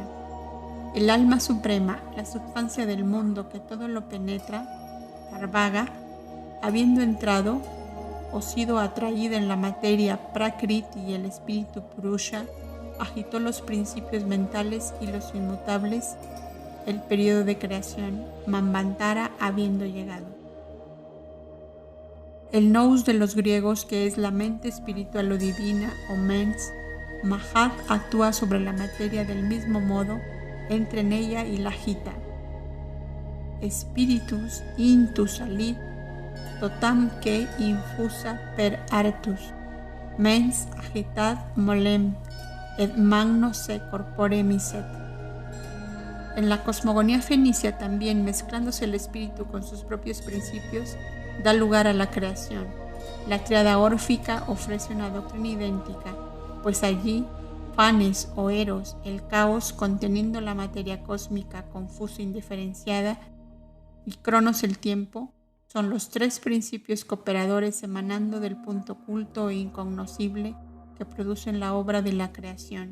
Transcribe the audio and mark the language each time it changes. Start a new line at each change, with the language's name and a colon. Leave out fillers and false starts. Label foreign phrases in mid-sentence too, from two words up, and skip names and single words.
Spanish: El alma suprema, la sustancia del mundo que todo lo penetra, Parvaga, habiendo entrado o sido atraída en la materia Prakriti y el espíritu Purusha, agitó los principios mentales y los inmutables, el periodo de creación, Manvantara habiendo llegado. El nous de los griegos, que es la mente espiritual o divina, o mens, Mahat actúa sobre la materia del mismo modo, entra en ella y la agita.
Latin: Spiritus intus alit, totam que infusa per artus, Mens agitat molem, et magno se corpore miset.
Spanish: En la cosmogonía fenicia también, mezclándose el espíritu con sus propios principios, da lugar a la creación. La tríada órfica ofrece una doctrina idéntica, pues allí Fanes o Eros, el caos conteniendo la materia cósmica confusa e indiferenciada, y Cronos, el tiempo, son los tres principios cooperadores emanando del punto oculto e incognoscible que producen la obra de la creación.